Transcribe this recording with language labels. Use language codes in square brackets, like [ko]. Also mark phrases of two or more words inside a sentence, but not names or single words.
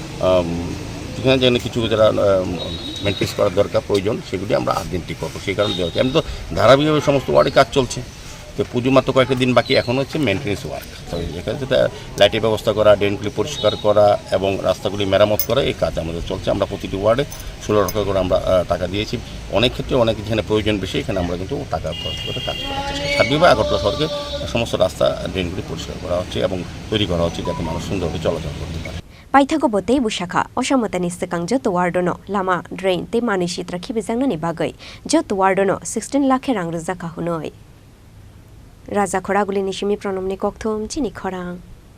[bn] যেখানে যেখানে কিছু যারা মেনটেন্স করার দরকার প্রয়োজন সেগুলি আমরা আর্জেন্টলি করবো সেই কারণে দেওয়া হচ্ছে আমি তো ধারাবাহিকভাবে সমস্ত ওয়ার্ডে কাজ চলছে তো পুজো মাত্র কয়েকটা দিন বাকি এখন হচ্ছে [en] maintenance work [bn] তো এখানে লাইটের ব্যবস্থা করা ড্রেনগুলি পরিষ্কার করা এবং রাস্তাগুলি মেরামত করা এই কাজ আমাদের চলছে আমরা প্রতিটি ওয়ার্ডে 16 টাকা করে আমরা টাকা দিয়েছি অনেক ক্ষেত্রে অনেক যেখানে প্রয়োজন বেশি এখানে আমরা কিন্তু টাকা খরচ করে কাজ করার চেষ্টা সার্বিকভাবে আগরতলা শহরকে সমস্ত রাস্তা ড্রেনগুলি পরিষ্কার করা হচ্ছে এবং তৈরি করা হচ্ছে যাতে মানুষ সুন্দরভাবে চলাচল করতে পারে [trp] Paithago botei bushakha osamotani sekang Jotto Wardno lama drain te manishitra khibijangnani bagai Jotto Wardno 16 lakh rang rujaka hunoi Raja Khoraguli nishimi pronomni kokthom Chini Khorang